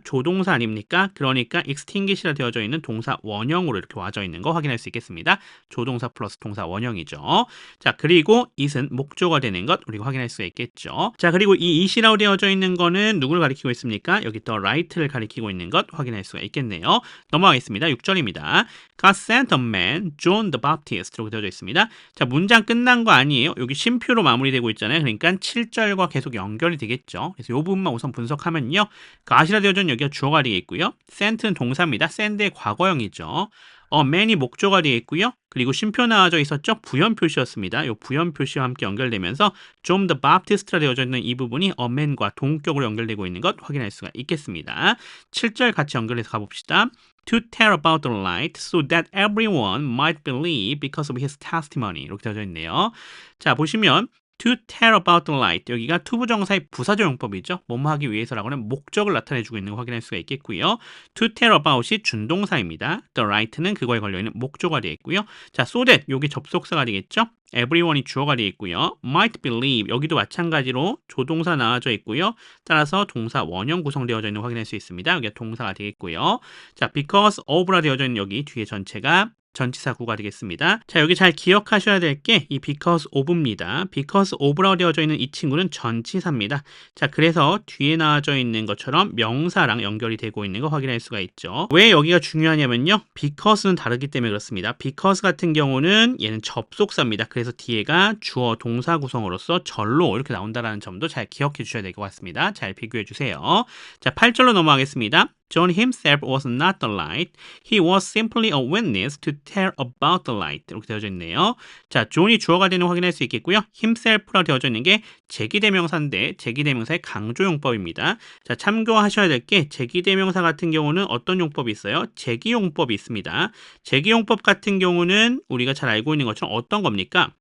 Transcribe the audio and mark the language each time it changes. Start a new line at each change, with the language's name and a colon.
Korean: 조동사 아닙니까? 그러니까 extinguish라 되어져 있는 동사 원형으로 이렇게 와져 있는 거 확인할 수 있겠습니다. 조동사 플러스 동사 원형이죠. 자, 그리고 it은 목조가 되는 것 우리가 확인할 수가 있겠죠. 자, 그리고 이 it이라고 되어져 있는 거는 누구를 가리키고 있습니까? 여기 the right를 가리키고 있는 것 확인할 수가 있겠네요. 넘어가겠습니다. 6절입니다.
English: God sent a man, John the Baptist
Korean: 이렇게 되어져 있습니다. 자, 문장 끝난 거 아니에요. 여기 쉼표로 마무리되고 있잖아요. 그러니까 7절과 계속 연결이 되겠죠. 그래서 이 부분만 우선 분석하면요. God이라 되어져 있는 여기가 주어가 되겠고요. sent는 동사입니다. send의 과거형이죠. man이 목조가 되어 있고요. 그리고 쉼표 나와져 있었죠? 부연 표시였습니다. 이 부연 표시와 함께 연결되면서 John the Baptist라 되어져 있는 이 부분이 man과 동격으로 연결되고 있는 것 확인할 수가 있겠습니다. 7절 같이 연결해서 가봅시다.
English: To tell about the light so that everyone might believe because of his testimony
Korean: 이렇게 되어져 있네요. 자, 보시면
English: to tell about the light
Korean: 여기가 투부정사의 부사적 용법이죠. 뭐뭐 하기 위해서라고는 목적을 나타내주고 있는 거 확인할 수가 있겠고요. to tell about이 준동사입니다. the light는 그거에 걸려있는 목조가 되어 있고요. 자, so that 여기 접속사가 되겠죠. everyone이 주어가 되어 있고요. might believe 여기도 마찬가지로 조동사 나와져 있고요. 따라서 동사 원형 구성되어져 있는 거 확인할 수 있습니다. 여기가 동사가 되겠고요. 자, because of라 되어져 있는 여기 뒤에 전체가 전치사구가 되겠습니다. 자, 여기 잘 기억하셔야 될 게 이 because of입니다. because of라고 되어져 있는 이 친구는 전치사입니다. 자, 그래서 뒤에 나와져 있는 것처럼 명사랑 연결이 되고 있는 거 확인할 수가 있죠. 왜 여기가 중요하냐면요. because는 다르기 때문에 그렇습니다. because 같은 경우는 얘는 접속사입니다. 그래서 뒤에가 주어 동사 구성으로서 절로 이렇게 나온다는 점도 잘 기억해 주셔야 될 것 같습니다. 잘 비교해 주세요. 자, 8절로 넘어가겠습니다.
English: John himself was not the light. He was simply a witness to tell about the light.
Korean: 이렇게 되어져 있네요. 자, 존이 주어가 되는 거 확인할 수 있겠고요. himself라고 되어져 있는 게 제기대명사인데 제기대명사의 강조용법입니다. 자, 참고하셔야 될 게 제기대명사 같은 경우는 어떤 용법이 있어요? 제기용법이 있습니다. 제기용법 같은 경우는 우리가 잘 알고 있는 것처럼 어떤 겁니까?